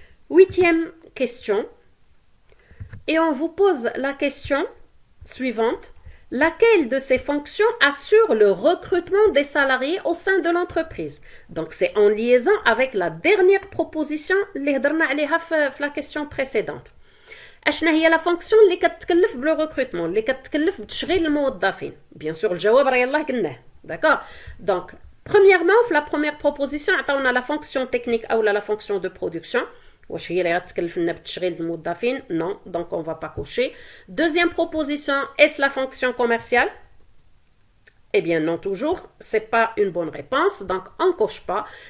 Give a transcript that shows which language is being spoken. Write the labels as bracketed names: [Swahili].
[French] 8e question. Et on vous pose la question suivante. Laquelle de ces fonctions assure le recrutement des salariés au sein de l'entreprise? Donc, c'est en liaison avec la dernière proposition [Arabic] اللي هضرنا عليها في [French] la question précédente. [Arabic] أشنا هي la fonction اللي كتكلف بالrecrutement, اللي كتكلف بتشغيل الموظفين؟ [French] Bien sûr, [Arabic] الجواب راه يلاه قلناه. [French] D'accord? Donc, Premièrement, la première proposition, on a la fonction technique ou la fonction de production. [Arabic] واش هي اللي غتكلفنا بتشغيل الموظفين؟ [French] Non, donc on va pas cocher. Deuxième proposition, est-ce la fonction commerciale? Eh bien non toujours, c'est pas une bonne réponse, donc on coche pas.